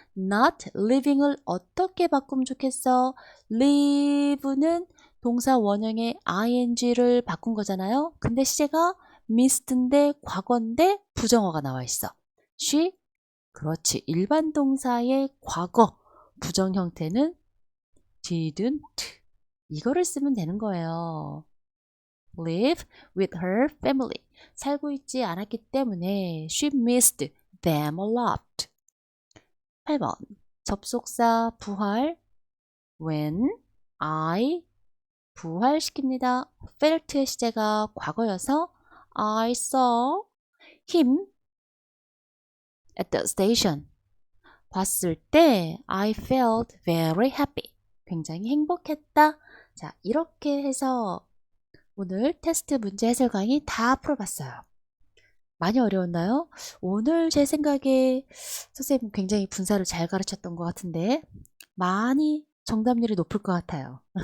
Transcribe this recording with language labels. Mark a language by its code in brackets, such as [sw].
[ko] not living을 어떻게 바꾸면 좋겠어? live는 동사 원형의 ing를 바꾼 거잖아요. 근데 시제가 missed인데 과거인데 부정어가 나와 있어. she 그렇지. 일반 동사의 과거 부정 형태는 didn't 이거를 쓰면 되는 거예요. [en] live with her family. [ko] 살고 있지 않았기 때문에 [en] she missed them a lot. [ko] 8번. 접속사 부활 [en] when I [ko] 부활시킵니다. felt의 시제가 과거여서 [en] I saw him at the station. [ko] 봤을 때 [en] I felt very happy. [ko] 굉장히 행복했다. 자, 이렇게 해서 오늘 테스트 문제 해설 강의 다 풀어봤어요. 많이 어려웠나요? 오늘 제 생각에 선생님 굉장히 분사를 잘 가르쳤던 것 같은데 많이 정답률이 높을 것 같아요.